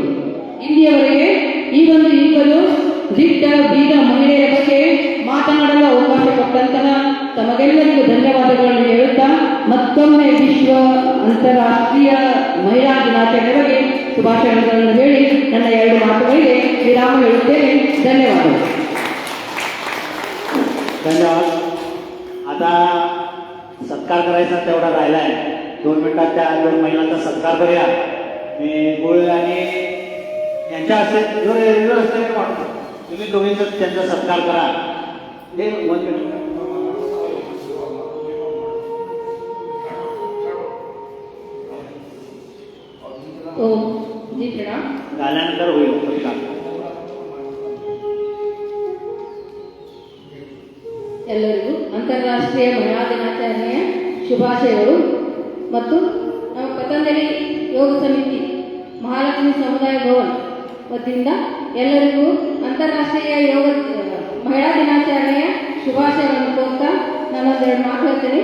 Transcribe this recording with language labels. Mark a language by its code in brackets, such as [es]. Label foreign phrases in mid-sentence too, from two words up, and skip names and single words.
[kn] ಇಲ್ಲಿಯವರೆಗೆ ಈ ಒಂದು ಇಬ್ಬರು ದಿಟ್ಟ ಬೀರ ಮಹಿಳೆಯರ ಬಗ್ಗೆ ಮಾತನಾಡಲು ಅವಕಾಶ ಕೊಟ್ಟಂತಹ ತಮಗೆಲ್ಲರಿಗೂ ಧನ್ಯವಾದಗಳನ್ನು ಹೇಳುತ್ತಾ ಮತ್ತೊಮ್ಮೆ ವಿಶ್ವ ಅಂತಾರಾಷ್ಟ್ರೀಯ ಮಹಿಳಾ ದಿನಾಚರಣೆ ಬಗ್ಗೆ ಶುಭಾಶಯಗಳನ್ನು ಹೇಳಿ ನನ್ನ 2 ಮಾತುಗಳಿಗೆ विराम ಹೇಳುತ್ತೇನೆ. [mr] धन्यवाद. धन्यवाद. आता सत्कार करायचा तेवढा राहिला आहे. 2 मिनिटात त्या 2 महिलांचा सत्कार करूया. मी गोळे आणि यांच्या हस्ते वाटतो तुम्ही दोघींचा त्यांचा सत्कार करा. हे झाल्यानंतर होईल. [kn] ಎಲ್ಲರಿಗೂ ಅಂತಾರಾಷ್ಟ್ರೀಯ ಮಹಿಳಾ ದಿನಾಚರಣೆಯ ಶುಭಾಶಯಗಳು. ಮತ್ತು ನಮ್ಮ ಪತಂಜಲಿ ಯೋಗ ಸಮಿತಿ ಮಹಾಲಕ್ಷ್ಮಿ ಸಮುದಾಯ ಭವನ್ ವತಿಯಿಂದ ಎಲ್ಲರಿಗೂ ಅಂತಾರಾಷ್ಟ್ರೀಯ ಯೋಗ ಮಹಿಳಾ ದಿನಾಚರಣೆಯ ಶುಭಾಶಯಗಳನ್ನು ಕೋರ್ತಾ ನಾನೊಂದೆರಡು ಮಾತು ಹೇಳ್ತೇನೆ.